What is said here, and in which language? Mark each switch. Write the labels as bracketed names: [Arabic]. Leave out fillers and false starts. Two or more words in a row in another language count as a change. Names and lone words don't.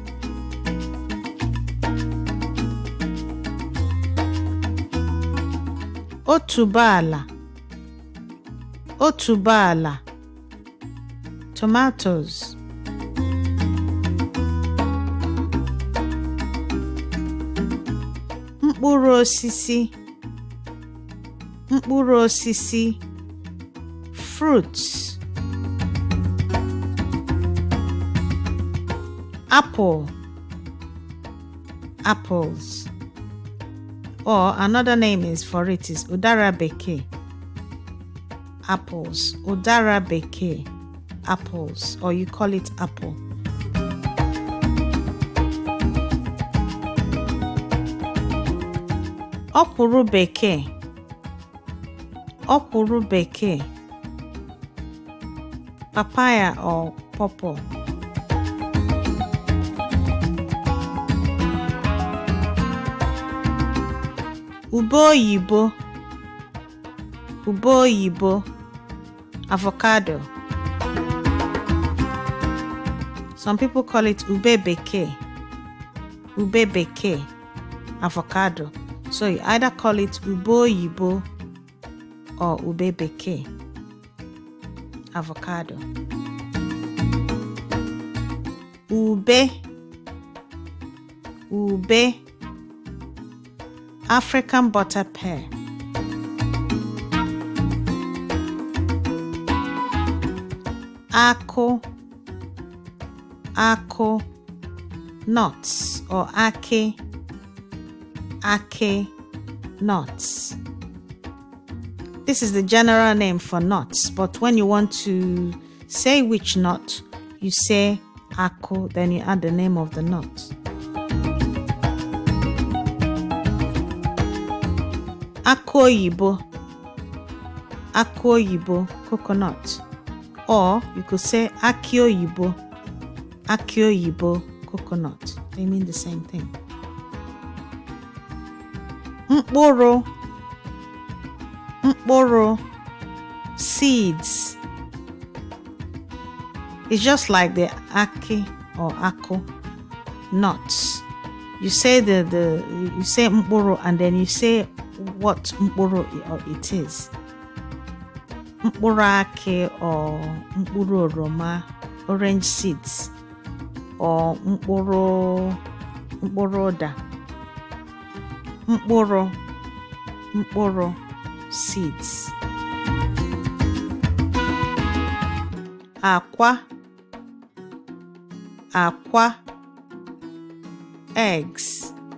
[Igbo] Otuboala, otuboala, tomatoes. Mkpụrụ osisi, mkpụrụ osisi, [English] fruits. Apple, apples. Or another name is for it is [Igbo] udara bekee. [English] Apples, udara bekee, apples, or you call it apple. [Igbo] Ọkwụrụ bekee, ọkwụrụ bekee, [English] papaya or pawpaw. [Igbo] Ube oyibo, ube oyibo, [English] avocado. Some people call it [Igbo] ube bekee, [English] avocado. So you either call it [Igbo] ube oyibo [English] or [Igbo] ube bekee, [English] avocado. [Igbo] Ube, ube, [English] African butter pear. [Igbo] Akụ, akụ, [English] nuts or [Igbo] ake, ake, [English] nuts. This is the general name for nuts, but when you want to say which nut, you say akụ, then you add the name of the nut. [Igbo] Akụ oyibo, akụ oyibo, [English] coconut. Or you could say [Igbo] aki oyibo, [English] coconut. They mean the same thing. [Igbo] Mkpụrụ, mkpụrụ, [English] seeds. It's just like the aki or ako, nuts. You say you say mkpụrụ and then you say what mkpụrụ it is. [Igbo] Mkpụrụ aki or mkpụrụ oroma, [English] orange seeds, or [Igbo] mkpụrụ ụda. Mkpụrụ seeds. Akwa, eggs.